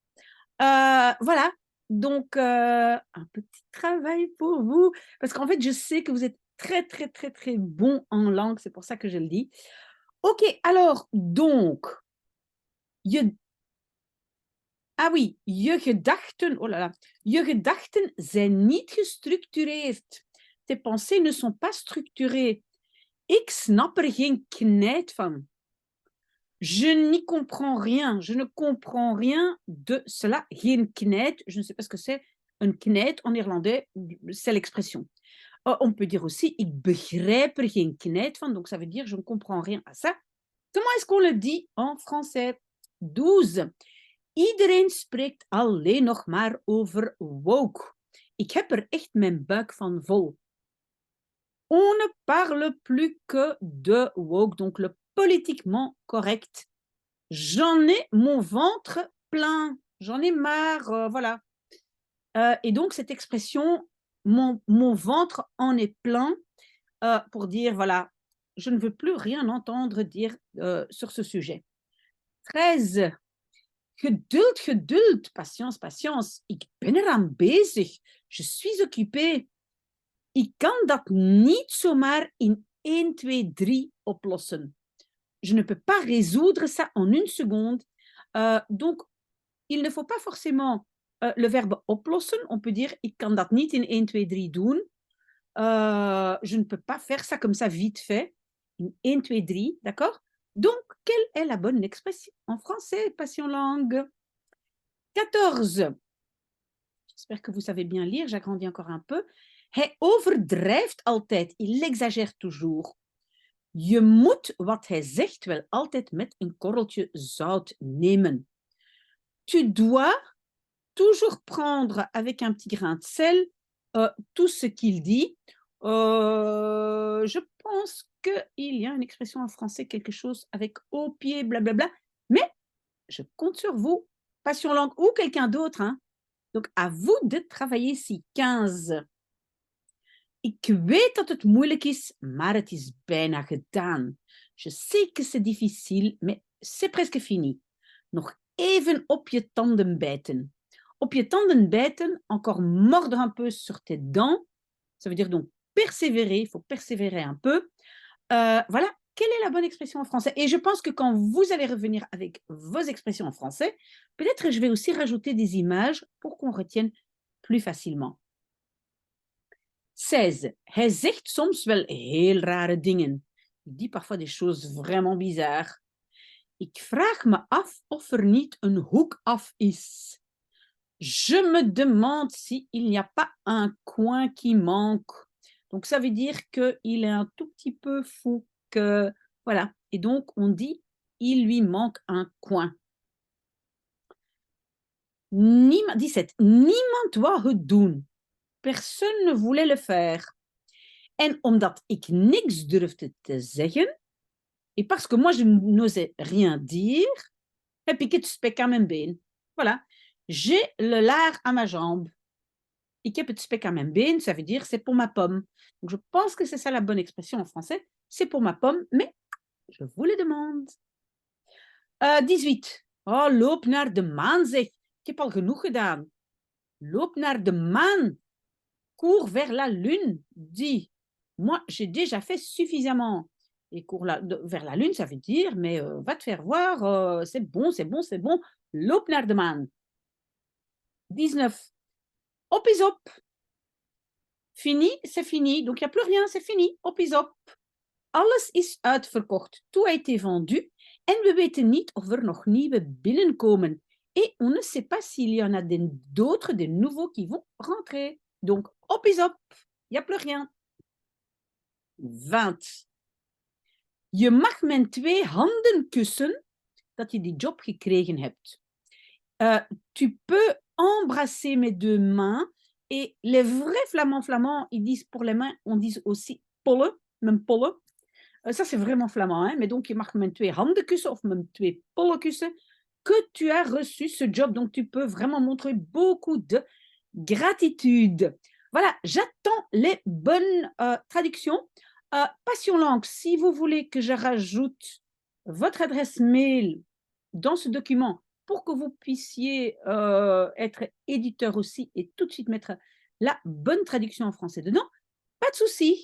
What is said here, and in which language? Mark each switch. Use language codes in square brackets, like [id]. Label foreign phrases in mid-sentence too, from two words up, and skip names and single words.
[fr] Voilà, donc un petit travail pour vous, parce qu'en fait, je sais que vous êtes très, très, très, très bon en langue, c'est pour ça que je le dis. Ok, alors, donc, je ah oui, [nl] je gedachten, [fr] oh là là, [nl] je gedachten zijn niet gestructureerd. [fr] Tes pensées ne sont pas structurées. [nl] Ik snap er geen knijt van. [fr] Je n'y comprends rien. Je ne comprends rien de cela. [nl] Geen knijt, [fr] je ne sais pas ce que c'est. Un knijt en néerlandais, c'est l'expression. On peut dire aussi, [nl] ik begrijp er geen knijt van. [fr] Donc ça veut dire, je ne comprends rien à ça. Comment est-ce qu'on le dit en français? 12. [nl] Iedereen spreekt alleen nog maar over woke. Ik heb er echt mijn buik van vol. [fr] On ne parle plus que de woke, donc le politiquement correct. J'en ai mon ventre plein, j'en ai marre, voilà. Et donc cette expression, mon ventre en est plein, pour dire, voilà, je ne veux plus rien entendre dire sur ce sujet. 13. [nl] Geduld, geduld, [fr] patience, patience. [nl] Ik ben eraan bezig. [fr] Je suis occupé. [nl] Ik kan dat niet zomaar in 1, 2, 3 oplossen. [fr] Je ne peux pas résoudre ça en une seconde. Donc, il ne faut pas forcément le verbe oplossen. On peut dire, [nl] ik kan dat niet in 1, 2, 3 doen. [fr] Je ne peux pas faire ça comme ça vite fait. In 1, 2, 3, d'accord? Donc, quelle est la bonne expression en français, passion langue? 14. J'espère que vous savez bien lire, j'agrandis encore un peu. [nl] Hij overdrijft altijd, [fr] il exagère toujours. [nl] Je moet wat hij zegt wel altijd met een korreltje zout nemen. [fr] Tu dois toujours prendre avec un petit grain de sel tout ce qu'il dit. Je pense qu'il y a une expression en français, quelque chose avec au pied, blablabla. Mais je compte sur vous, Passion Langue ou quelqu'un d'autre, hein. Donc, à vous de travailler ici. 15. [nl] Ik weet dat het moeilijk is, maar het is bijna gedaan. [fr] Je sais que c'est difficile, mais c'est presque fini. [nl] Nog even op je tanden bijten. Op je tanden bijten, [fr] encore mordre un peu sur tes dents. Ça veut dire donc persévérer, il faut persévérer un peu. Voilà, quelle est la bonne expression en français? Et je pense que quand vous allez revenir avec vos expressions en français, peut-être je vais aussi rajouter des images pour qu'on retienne plus facilement. 16. [nl] Hij zegt soms wel heel rare dingen. [fr] Il dit parfois des choses vraiment bizarres. [nl] Ik vraag me af of er niet een hoek af is. [fr] Je me demande s'il n'y a pas un coin qui manque. Donc ça veut dire qu'il est un tout petit peu fou. Que, voilà. Et donc on dit il lui manque un coin. 17. [nl] Niemand wou het doen. [fr] Personne ne voulait le faire. [nl] En omdat ik niks durfde te zeggen, [fr] et parce que moi je n'osais rien dire, [nl] heb ik het spek aan mijn been. [fr] Voilà. J'ai le lard à ma jambe. [nl] Ik heb het spek aan mijn been, [fr] ça veut dire c'est pour ma pomme. Donc je pense que c'est ça la bonne expression en français. C'est pour ma pomme, mais je vous le demande. 18. [nl] Oh, loop naar de maan, zeg. Ik heb al genoeg gedaan. Loop naar de maan. [fr] Cours vers la lune, dit Moi, j'ai déjà fait suffisamment. Et cours vers la lune, ça veut dire, mais va te faire voir, c'est bon, c'est bon, c'est bon. [nl] Loop naar de maan. 19. Op is op. [fr] Fini, c'est fini. Donc, il n'y a plus rien, c'est fini. [nl] Op is op. Alles is uitverkocht. [fr] Tout a été vendu. [nl] En we weten niet of er nog nieuwe binnenkomen. [fr] Et on ne sait pas s'il y en a d'autres, des nouveaux qui vont rentrer. Donc, [nl] op is op. [fr] Il n'y a plus rien. 20. [nl] Je mag met 2 handen kussen dat je die job gekregen hebt. [fr] Tu peux embrasser mes 2 mains. Et les vrais flamands, ils disent pour les mains, on dit aussi pollen, même pollen. Ça, c'est vraiment flamand. Hein? Mais donc, [nl] je mag met 2 handen kussen of met 2 pollen kussen [fr] que tu as reçu ce job. Donc, tu peux vraiment montrer beaucoup de gratitude. Voilà, j'attends les bonnes traductions. Passion Langue, si vous voulez que je rajoute votre adresse mail dans ce document pour que vous puissiez être éditeur aussi et tout de suite mettre la bonne traduction en français dedans, pas de souci.